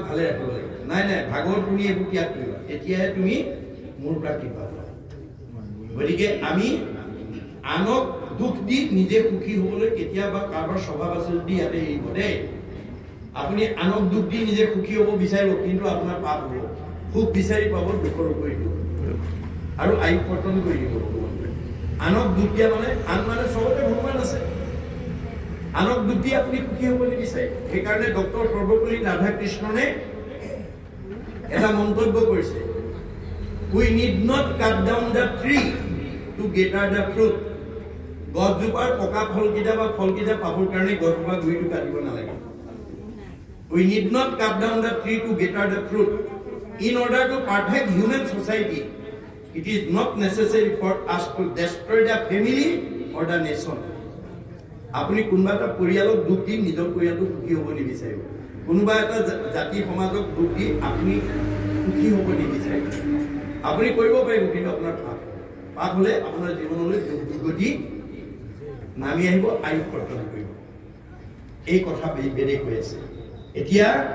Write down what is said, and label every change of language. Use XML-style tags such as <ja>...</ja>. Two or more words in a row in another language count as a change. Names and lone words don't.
<as>ভালে ৰাখিব লাগিব নাই নাই ভাগৱত শুনি এইবোৰ ত্যাগ কৰিবা তেতিয়াহে তুমি মোৰ পৰা কৃপা পাবা গতিকে আমি আনক দুখ দি নিজে সুখী হ'বলৈ কেতিয়াবা কাৰোবাৰ স্বভাৱ আছে যদি ইয়াতে এৰিব দেই আপুনি আনক দুখ দি নিজে সুখী হ'ব বিচাৰিব কিন্তু আপোনাৰ পাপ হ'ব সুখ বিচাৰি পাব দুখৰ কৰি দিব আৰু আয়ু কৰ্তন কৰি দিব আনক দুখ দিয়া মানে আন মানে সবতে ভগৱান আছে আনক দুখ দি আপুনি সুখী হ'ব নিবিচাৰে সেইকাৰণে ডক্টৰ সৰ্বপল্লী ৰাধাকৃষ্ণনে এটা মন্তব্য কৰিছে</as> <en>we need not cut down the tree to gather the fruit</en> <as>গছজোপাৰ পকা ফলকেইটা বা ফলকেইটা পাবৰ কাৰণে গছজোপা গুৰিটো কাটিব নালাগে</as> <en>we need not cut down the tree to gather the fruit in order to perfect human society it is not necessary for us to destroy the family or the nation</en> <as>আপুনি কোনোবা এটা পৰিয়ালক দুখ দি নিজৰ পৰিয়ালটো সুখী হ'ব নিবিচাৰিব কোনোবা এটা জাতি সমাজক দুখ দি আপুনি সুখী হ'ব নিবিচাৰিব আপুনি কৰিব পাৰিব কিন্তু আপোনাৰ পাপ হ'লে আপোনাৰ জীৱনলৈ দুখ দুৰ্গতি নামি আহিব আয়ুস কৰ্তন কৰিব এই কথা বেদে কৈ আছে এতিয়া</as>